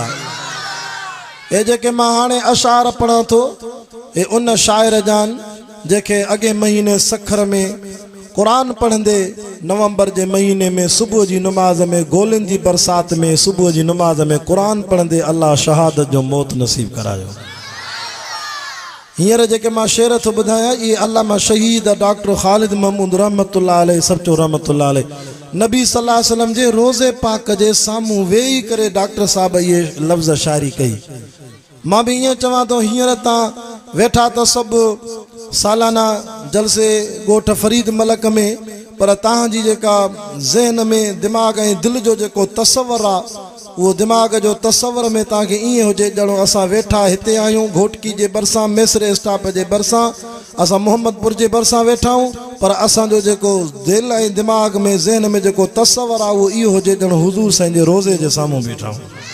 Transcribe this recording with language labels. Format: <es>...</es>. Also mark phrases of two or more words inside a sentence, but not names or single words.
<sd>हे जेके मां हाणे अशार पढ़ां थो, हे उन शाइर जान जेके अॻे महीने सखर में क़ुरान पढ़ंदे, नवंबर जे महीने में सुबुह जी नमाज में गोलिन जी बरसात में सुबुह जी नमाज में क़ुरान पढ़ंदे अल्लाह शहादत जो मौत नसीब करायो। हींअर जेके मां शेर थो ॿुधायां, इहे अल्लामा शहीद डॉक्टर ख़ालिद महमूद</sd> <ar>رحمة الله عليه</ar> <sd>सभचो</sd> <ar>رحمة الله عليه</ar> <sd>नबी</sd> <ar>صلى الله عليه وسلم</ar> <sd>जे रोज़े पाक जे साम्हूं वेही करे डॉक्टर साहब इहे लफ़्ज़ शाइरी कई। मां बि ईअं चवां थो, हींअर तव्हां वेठा त सभु सालाना जलसे ॻोठ फरीद मलक में, पर तव्हांजी जेका ज़हन में दिमाग़ ऐं दिलि जो जेको तसवर आहे, उहो दिमाग़ जो तसवर में तव्हांखे ईअं हुजे ॼणो असां वेठा हिते आहियूं घोटकी जे भरिसां, मेसरे स्टॉप जे भरिसां, असां मोहम्मदपुर जे भरिसां वेठा आहियूं, पर असांजो जेको दिलि ऐं दिमाग़ में ज़हन में जेको तसवर आहे उहो इहो हुजे ॼणो हुज़ूर साईं जे रोज़े जे साम्हूं वेठा आहियूं।</sd>